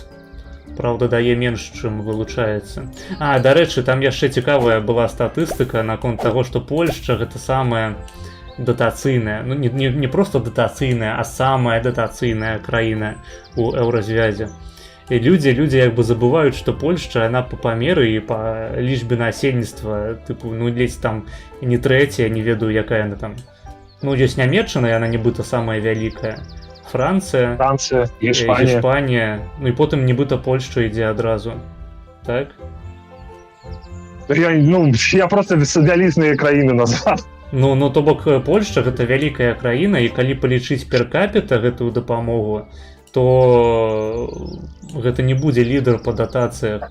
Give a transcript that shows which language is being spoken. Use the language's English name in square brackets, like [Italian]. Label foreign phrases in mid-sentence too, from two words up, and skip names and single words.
[Belarusian] Праўда, дае менш, чым вылучаецца. А, дарэчы, там яшчэ цікавая была статыстыка наконт таго, што Польшча гэта самая датацыйная, ну не проста датацыйная, а самая датацыйная краіна ў еўразвязе. [Russian] И люди як бы забывают, что Польша, она по памеру и по [Belarusian] лічбе насельніцтва, [Russian] типу, ну, [Belarusian] ледзь там не [Russian] третья, [Belarusian] не ведаю, якая [Russian] она там. [Belarusian] Ну, ёсць Нямецчына, и она нібыта самая вялікая. Франция, Іспанія. Іспанія, ну і потым нібыта Польшча ідзе адразу. Так? Я просто вялізныя краіны назваў. Ну, то бок Польшча гэта вялікая краіна, і калі палічыць перкапіта гэтую дапамогу, то гэта не будзе лідар па датацыях.